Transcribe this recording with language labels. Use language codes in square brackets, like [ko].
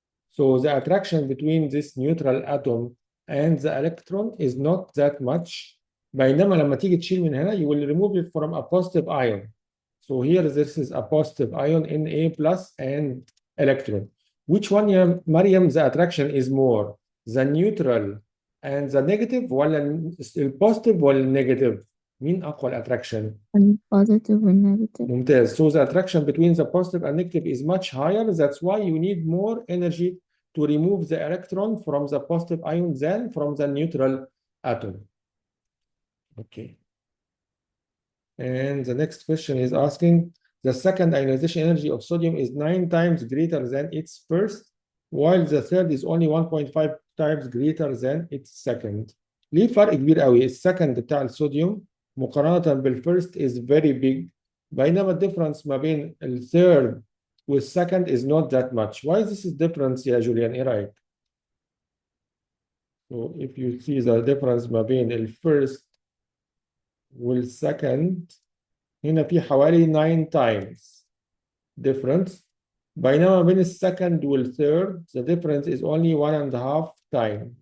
[en] So the attraction between this neutral atom and the electron is not that much. [ar] بينما لما تيجي تشيل من هنا, [en] you will remove it from a positive ion. So here this is a positive ion, Na plus and electron. Which one, [ar] يا مريم, [en] the attraction is more? The neutral and the negative [ar] ولا البوزيتيف ولا النيجاتيف؟ مين أقوى الاتراكشن؟ [en] Positive and negative. [ar] ممتاز. [en] So the attraction between the positive and negative is much higher. That's why you need more energy to remove the electron from the positive ion than from the neutral atom. Okay. And the next question is asking, the second ionization energy of sodium is 9 times greater than its first, while the third is only 1.5 times greater than its second. [ar] ليه فرق كبير قوي؟ السكند بتاع الصوديوم مقارنة بالفيرست is very big، بينما الديفرنس ما بين الثيرد والسكند is not that much. [en] Why is this difference [ar] يا جوليان؟ ايه رأيك؟ [en] So if you see the difference [ar] ما بين الفيرست والسكند هنا في حوالي [en] 9 times difference، [ar] بينما بين السكند والثيرد [en] the difference is only 1.5 time.